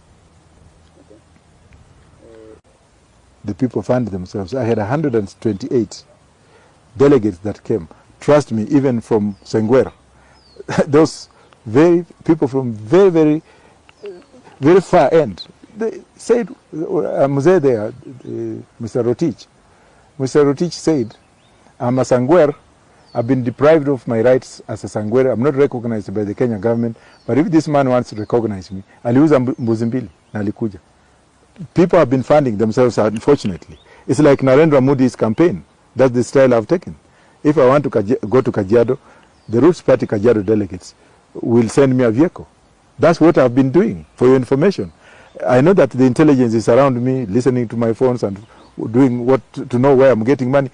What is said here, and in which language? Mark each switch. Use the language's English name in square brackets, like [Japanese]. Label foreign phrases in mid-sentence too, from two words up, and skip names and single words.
[English] The people fund themselves. I had 128 delegates that came. Trust me, even from Sengwer, those people from very far end, they said, Mzee there, Mr. Rotich. Mr. Rotich said, I'm a Sangwer. I've been deprived of my rights as a Sangwere. I'm not recognized by the Kenya government. But if this man wants to recognize me, [Swahili] aliuza mbuzi mbili na alikuja. [English] People have been funding themselves, unfortunately. It's like Narendra Modi's campaign. That's the style I've taken. If I want to go to Kajiado, the Roots Party Kajiado delegates will send me a vehicle. That's what I've been doing, for your information. I know that the intelligence is around me, listening to my phones and doing what to know where I'm getting money.